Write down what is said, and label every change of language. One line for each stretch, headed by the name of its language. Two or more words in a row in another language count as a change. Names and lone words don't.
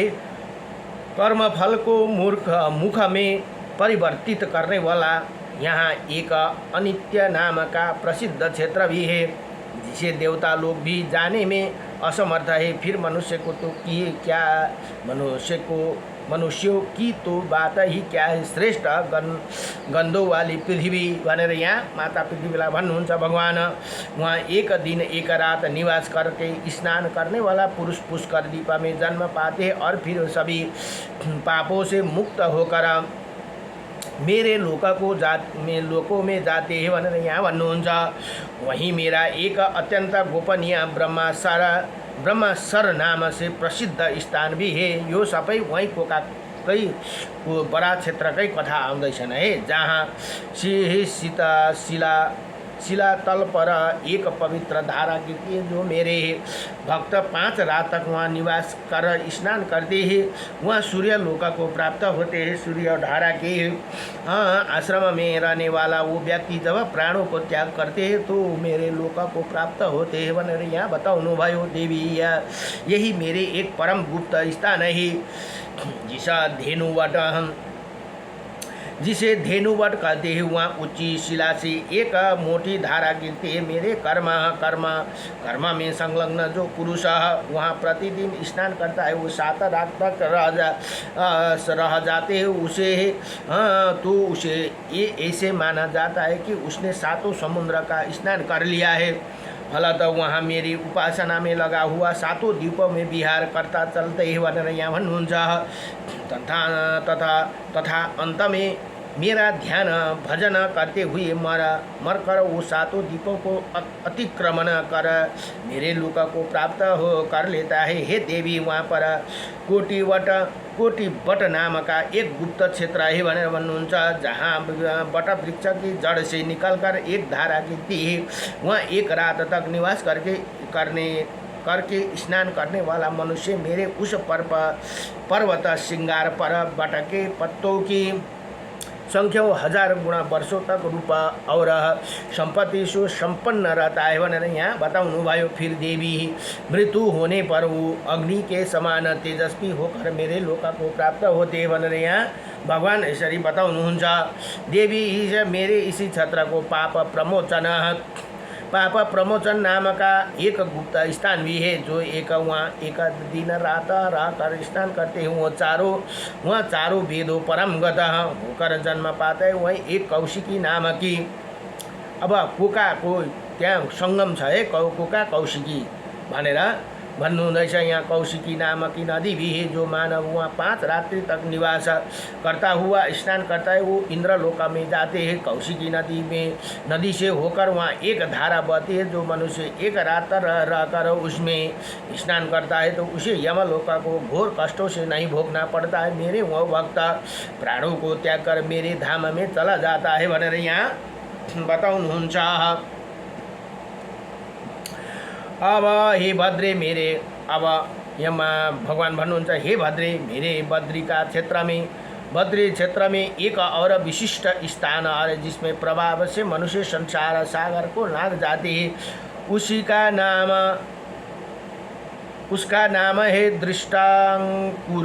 Hindi: कर्म फल को मुख में परिवर्तित करने वाला यहाँ एक अनित्य नाम का प्रसिद्ध क्षेत्र भी है, जिसे देवता लोग भी जाने में असमर्थ है। फिर मनुष्यों की तो बात ही क्या है। श्रेष्ठ गंधों वाली पृथ्वी
Nepali: भनेर यहाँ माता पृथ्वीलाई भन्नुहुन्छ भगवान।
Hindi: वहाँ एक दिन एक रात निवास करके स्नान करने वाला पुरुष पुष्कर द्वीप में जन्म पाते हैं और फिर सभी पापों से मुक्त होकर मेरे लोकों में जाते हैं
Nepali: भनेर यहाँ भन्नुहुन्छ।
Hindi: वहीं मेरा एक अत्यंत गोपनीय ब्रह्मसर नाम से प्रसिद्ध स्थान भी है।
Nepali: यो सबै वहीं कोकाकै बडा क्षेत्रकै कथा आउँदैछन् है,
Hindi: जहाँ शिलातल पर एक पवित्र धारा गिरती है। जो मेरे भक्त 5 रात तक वहाँ निवास कर स्नान करते हैं, वहाँ सूर्य लोक को प्राप्त होते हैं। सूर्य धारा के आश्रम में रहने वाला वो व्यक्ति जब प्राणों को त्याग करते हैं तो मेरे लोक को प्राप्त होते हैं
Nepali: भनेर यहाँ बताउनु भयो।
Hindi: देवी, यही मेरे एक परम गुप्त स्थान है, जिसे धेनुवट कहते हैं। वहाँ ऊंची शिला से एक मोटी धारा गिरती है। मेरे कर्म में संलग्न जो पुरुष वहाँ प्रतिदिन स्नान करता है, वो 7 रात तक रह जाते हैं। उसे ये ऐसे माना जाता है कि उसने 7 समुद्र का स्नान कर लिया है। फलत वहाँ मेरी उपासना में लगा हुआ 7 द्वीपों में विहार करता चलते ही
Nepali: भनेर यहाँ भन्नुहुन्छ।
Hindi: तथा अंत में मेरा ध्यान भजन करते हुए मरकर वो 7 द्वीपों को अतिक्रमण कर मेरे लोक को प्राप्त कर लेता है। हे देवी, वहाँ पर कोटिवट नाम का एक गुप्त क्षेत्र है
Nepali: भनेर भन्नुहुन्छ,
Hindi: जहाँ बट वृक्ष की जड़ से निकलकर एक धारा गिरती है। वहाँ एक रात तक निवास करके स्नान करने वाला मनुष्य मेरे उस पर्वत श्रृंगार पर बट के पत्तों की संख्या 1000 गुणा वर्षों तक रूप और संपत्ति से संपन्न रहता है
Nepali: भनेर यहाँ बताउनु भयो।
Hindi: फिर देवी, मृत्यु होने पर वो अग्नि के समान तेजस्वी होकर मेरे लोक को प्राप्त होते हैं
Nepali: भनेर यहाँ भगवान यसरी बताउनुहुन्छ।
Hindi: देवी, मेरे इसी क्षेत्र को पाप प्रमोचन नाम का एक गुप्त स्थान भी है। जो वहाँ एक दिन रात रहकर स्नान करते हैं, वहाँ चारों वेदों परमगत होकर जन्म पाता है। वहीं एक कौशिकी नाम की,
Nepali: अब कोका को त्यहाँ संगम छ है, कोका कौशिकी भनेर भन्नुहुँदैछ।
Hindi: यहाँ कौशिकी नामक की नदी भी है। जो मानव वहाँ 5 रात्रि तक निवास करता हुआ स्नान करता है, वो इंद्रलोक में जाते हैं। कौशिकी नदी से होकर वहाँ एक धारा बहती है। जो मनुष्य एक रात रहकर उसमें स्नान करता है तो उसे यमलोक को घोर कष्टों से नहीं भोगना पड़ता है। मेरे वह भक्त प्राणों को त्याग कर मेरे धाम में चला जाता है
Nepali: भनेर यहाँ बताउनुहुन्छ। अब हे भद्रे, अब यहाँ भगवान भन्नुहुन्छ,
Hindi: हे भद्रे, मेरे बद्री क्षेत्र में एक और विशिष्ट स्थान है, जिसमें प्रभाव से मनुष्य संसार सागर को लांघ जाते हैं। उसका नाम है दृष्टांकुर।